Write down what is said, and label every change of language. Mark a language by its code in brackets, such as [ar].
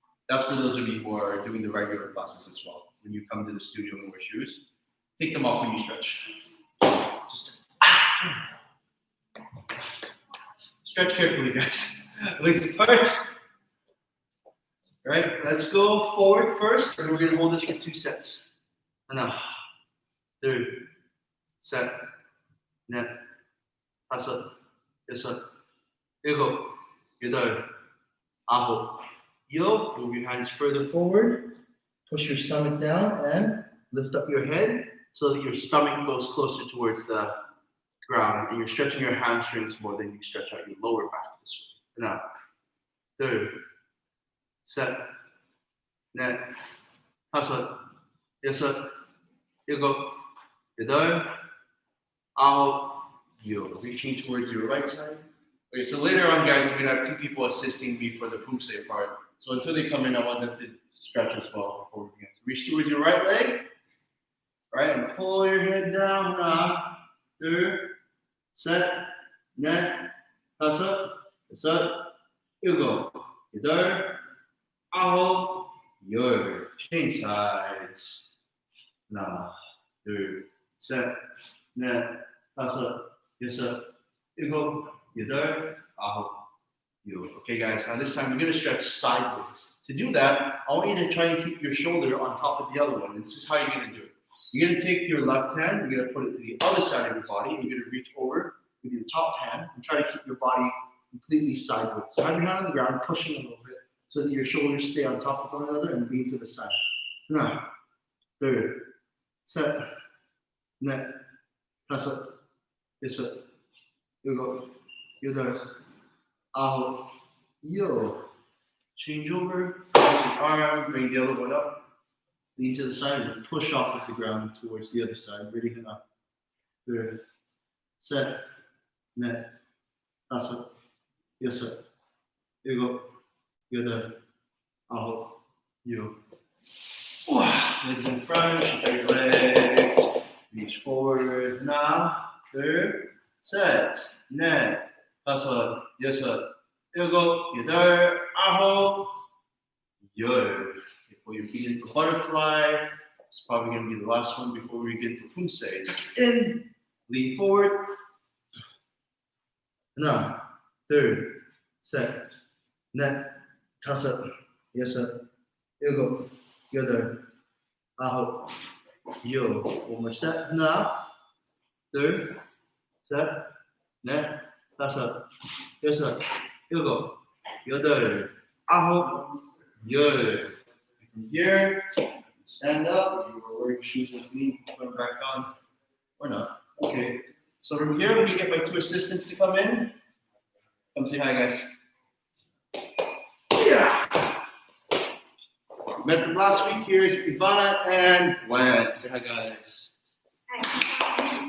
[en] That's for those of you who are doing the regular classes as well. When you come to the studio and wear shoes, take them off when you stretch. Just stretch carefully, guys. Legs apart. All right, let's go forward first, and we're going to hold this for 2 sets. [ko] 하나, 둘, 셋, 넷, 다섯, 여섯, 일곱, 여덟, 아홉, 육. [en] Move your hands further forward. Push your stomach down and lift up your head so that your stomach goes closer towards the ground, and you're stretching your hamstrings more than you stretch out your lower back this way. [ko] Now, 둘, 셋, 넷, 다섯, 여섯, 일곱, 여덟, 아홉, 육. [en] Reaching towards your right side. Okay, so later on, guys, I'm gonna have 2 people assisting me for the Poomsae part. So until they come in, I want them to stretch as well before we begin. Reach towards your right leg. All right, and pull your head down. [ko] 하나, 둘, 셋, 넷, 다섯, 여섯, 일곱, 여덟, 아홉, 열. [en] Change sides. [ko] 하나, 둘, 셋, 넷, 다섯, 여섯, 일곱, 여덟, 아홉, 열. [en] Okay, guys, now this time we're going to stretch sideways. To do that, I want you to try and keep your shoulder on top of the other one. And this is how you're going to do it. You're going to take your left hand, you're going to put it to the other side of your body, and you're going to reach over with your top hand and try to keep your body completely sideways. So have your hand on the ground, pushing a little bit so that your shoulders stay on top of one another and lean to the side. [ko] 하나, 둘, 셋, 넷, 다섯, 여섯, 일곱, 여덟, 아홉, 열. [en] Change over, cross your arm, bring the other one up. Lean to the side and push off of the ground towards the other side. Ready? [ko] 하나, 둘, 셋, 넷, 다섯, 여섯, 일곱, 여덟, 아홉, 열. [en] Legs in front, shake out your legs. Reach forward. [ko] 하나, 둘, 셋, 넷, 다섯, 여섯, 일곱, 여덟, 아홉, 열. [en] Before you begin for butterfly, it's probably going to be the last one before we get to Poomsae. Tuck it in, lean forward. [ko] 하나, 둘, 셋, 넷, 다섯, 여섯, 일곱, 여덟, 아홉, 열. [en] One more set. [ko] 하나, 둘, 셋, 넷, 다섯, 여섯, 일곱, 여덟, 아홉, 열. [en] From here, stand up. You were wearing shoes with me. Put them back on. Or not. Okay. So from here, let me get my two assistants to come in. Come say hi, guys. Yeah. Met them last week. Here's Ivana and Gwen. Say hi, guys. Hi.